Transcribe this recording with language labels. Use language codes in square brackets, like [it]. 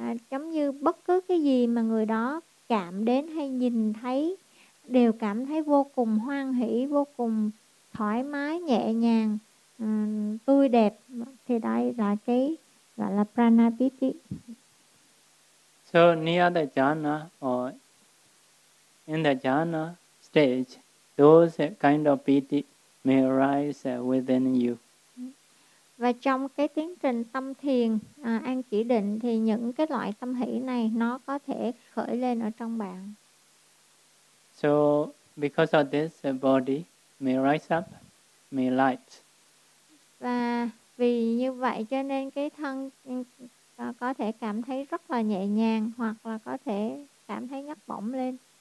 [vi] Giống như bất cứ cái gì mà người đó chạm đến hay nhìn thấy đều cảm thấy vô cùng hoan hỷ, vô cùng thoải mái, nhẹ nhàng, tươi đẹp. Thì đây là cái gọi là pranapiti. [en] So near the jhana or in the jhana stage, those kind of piti may arise within you. [vi] Và trong cái tiến trình tâm thiền an chỉ định thì những cái loại tâm hỷ này nó có thể khởi lên ở trong bạn. [en] So because of this, the body may rise up, may light. [vi] Và vì như vậy cho nên cái thân có thể cảm thấy rất là nhẹ nhàng hoặc là có thể cảm thấy nhấc bổng lên.